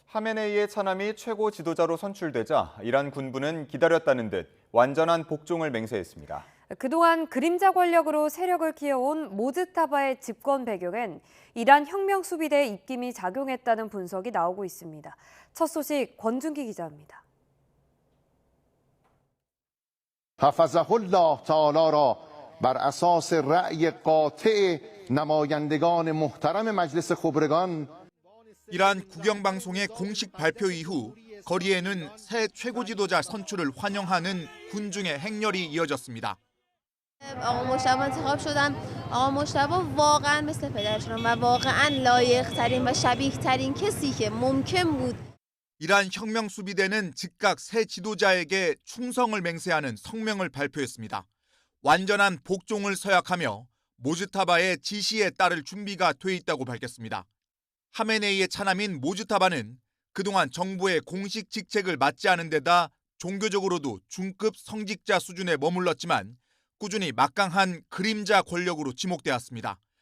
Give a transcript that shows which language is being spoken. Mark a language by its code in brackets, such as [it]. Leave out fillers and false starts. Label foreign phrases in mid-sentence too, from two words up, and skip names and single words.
[ko] 하메네이의 차남이 최고 지도자로 선출되자 이란 군부는 기다렸다는 듯 완전한 복종을 맹세했습니다. 그동안 그림자 권력으로 세력을 키워온 모즈타바의 집권 배경엔 이란 혁명수비대의 입김이 작용했다는 분석이 나오고 있습니다. 첫 소식 권준기 기자입니다. [ar] حفظه الله تعالی [fa] را بر اساس رأی قاطع نمایندگان محترم مجلس خبرگان [ko] 이란 국영방송의 공식 발표 이후 거리에는 새 최고 지도자 선출을 환영하는 군중의 행렬이 이어졌습니다. [fa] آقا مجتبی انتخاب شدن. آقا مجتبی واقعا مثل پدرشون و واقعا لایق‌ترین و شبیه‌ترین کسی که ممکن بود. [ko] 이란 혁명수비대는 즉각 새 지도자에게 충성을 맹세하는 성명을 발표했습니다. 완전한 복종을 서약하며 모즈타바의 지시에 따를 준비가 돼 있다고 밝혔습니다. 하메네이의 차남인 모즈타바는 그동안 정부의 공식 직책을 맡지 않은 데다 종교적으로도 중급 성직자 수준에 머물렀지만 꾸준히 막강한 그림자 권력으로 지목되었습니다.